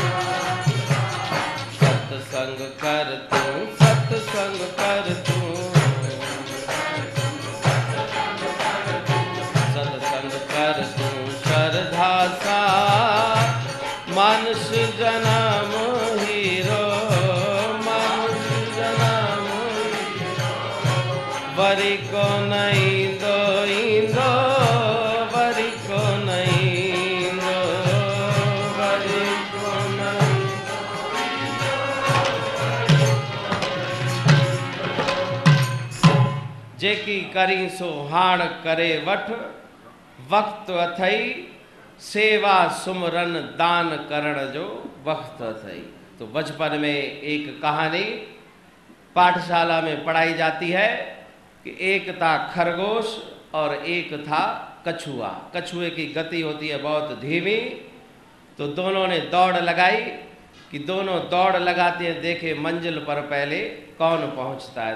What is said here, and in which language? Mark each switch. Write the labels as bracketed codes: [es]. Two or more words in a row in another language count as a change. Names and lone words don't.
[sd] सत्संग कर तू सत्संग कर तू, सत्संग कर तू श्रद्धा सा, मानुष जन्म हीरो मानुष जन्म हीरो, वरी को नहीं दो इंदो, वरी को नहीं दो, वरी को नहीं। जेकी करी सो हाण करे वठ, वक्त अथई, सेवा सुमरन दान करण जो वक्त अथई। [hi] तो बचपन में एक कहानी पाठशाला में पढ़ाई जाती है कि एक था खरगोश और एक था कछुआ। कछुए की गति होती है बहुत धीमी, तो दोनों ने दौड़ लगाई कि दोनों दौड़ लगाते हैं, देखे मंजिल पर पहले कौन पहुंचता है।